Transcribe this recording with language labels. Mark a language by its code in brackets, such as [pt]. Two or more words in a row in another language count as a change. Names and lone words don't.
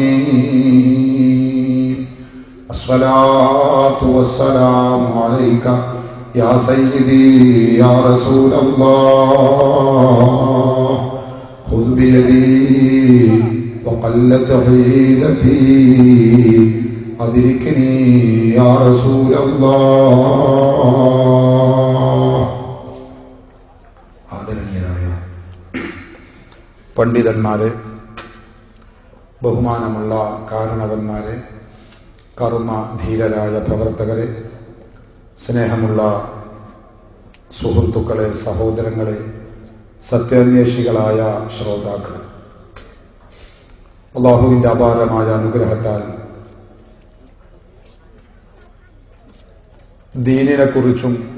[ar] الصلاة والسلام عليك يا سيدي يا رسول الله خذ بيدي وقلت حيلتي أدركني يا رسول الله. [ml] ആദരണീയരായ പണ്ഡിതന്മാരെ, ബഹുമാനമുള്ള കാരണവന്മാരെ, കർമ്മധീരരായ പ്രവർത്തകരെ, സ്നേഹമുള്ള സുഹൃത്തുക്കളെ, സഹോദരങ്ങളെ, സത്യാന്വേഷികളായ ശ്രോതാക്കളെ, അല്ലാഹുവിന്റെ അപാരമായ അനുഗ്രഹത്താൽ ദീനിനെക്കുറിച്ചും